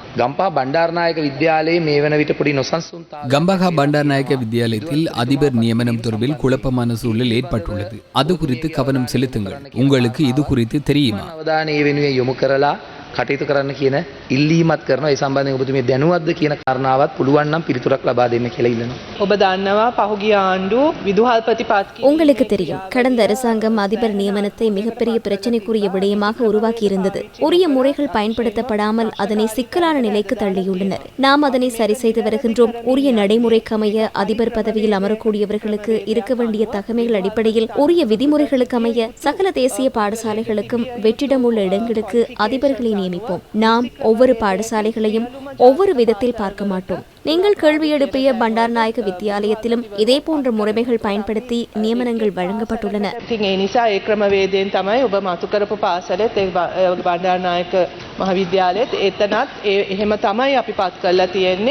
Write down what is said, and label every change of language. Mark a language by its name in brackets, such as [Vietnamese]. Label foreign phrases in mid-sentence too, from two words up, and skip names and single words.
[Sinhala] ගම්පහ බණ්ඩාරනායක විද්‍යාලයේ මේ වන විට පොඩි නොසන්සුන්තාවයක් [Tamil] கம்பஹா பண்டாரநாயக்க வித்தியாலயத்தில் அதிபர் நியமனம் தொடர்பில் குழப்பமான சூழல் ஏற்பட்டுள்ளது. அது குறித்து கவனம் செலுத்துங்கள். உங்களுக்கு இது குறித்து தெரியுமா? [Sinhala] අවධානය ඒ වෙනුවෙන් යොමු කරලා කටයුතු කරන්න කියන ඉල්ලීමක් කරනවා. ඒ සම්බන්ධයෙන් ඔබතුමිය දැනුවත්ද කියන කාරණාවත් පුළුවන් නම් පිළිතුරක් ලබා දෙන්න කියලා ඉල්ලනවා. ඔබ දන්නවා පහුගිය ආණ්ඩුව විදුහල්පති පත් [Tamil] உங்களுக்கு தெரியும், கடந்த அரசாங்கம் அதிபர் நியமனத்தை மிகப்பெரிய பிரச்சனைக்குரிய விடயமாக உருவாக்கியிருந்தது. உரிய முறைகள் பயன்படுத்தப்படாமல் அதனை சிக்கலான நிலைக்கு தள்ளியுள்ளனர். நாம் அதனை சரி செய்து வருகின்றோம். உரிய நடைமுறைக்கமைய அதிபர் பதவியில் அமரக்கூடியவர்களுக்கு இருக்க வேண்டிய தகமைகள் அடிப்படையில் உரிய விதிமுறைகளுக்கு அமைய சகல தேசிய பாடசாலைகளுக்கும் வெற்றிடம் உள்ள இடங்களுக்கு அதிபர்களை நியமிப்போம். நாம் ஒவ்வொரு பாடசாலைகளையும் ஒவ்வொரு விதத்தில் பார்க்க மாட்டோம். நீங்கள் கேள்வி எழுப்பிய பண்டாரநாயக்க வித்தியாலயத்திலும் இதே போன்ற முறைமைகள் பயன்படுத்தி நியமனங்கள் வழங்கப்பட்டுள்ளன. [Sinhala] ඉතින් ඒ නිසා ඒ ක්‍රමවේදයෙන් තමයි ඔබ මතු කරපු පාසලෙත් ඒ බණ්ඩාරනායක මහවිද්‍යාලයේත් එතනත් එහෙම තමයි අපි පත් කරලා තියෙන්නේ.